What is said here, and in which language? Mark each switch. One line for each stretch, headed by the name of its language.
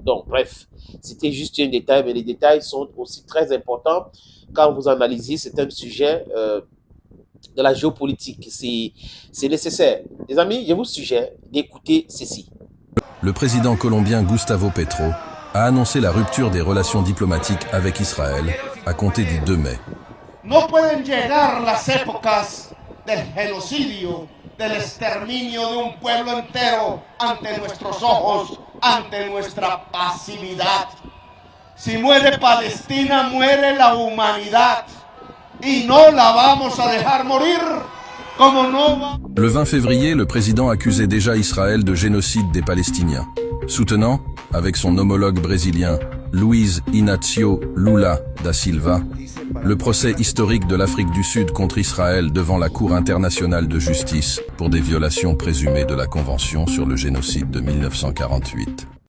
French: Donc, bref, c'était juste un détail, mais les détails sont aussi très importants quand vous analysez certains sujets de la géopolitique. C'est nécessaire. Les amis, je vous suggère d'écouter ceci. Le président colombien Gustavo Petro a annoncé la rupture des relations diplomatiques avec Israël à compter du 2 mai.
Spanish: No pueden llegar las épocas del genocidio, del exterminio de un pueblo entero ante nuestros ojos, ante nuestra pasividad. Si muere Palestina, muere la humanidad y no la vamos a dejar morir como no va.
French: Le 20 février, le président accusait déjà Israël de génocide des Palestiniens, soutenant, avec son homologue brésilien, Luiz Inácio Lula da Silva, le procès historique de l'Afrique du Sud contre Israël devant la Cour internationale de justice pour des violations présumées de la Convention sur le génocide de 1948.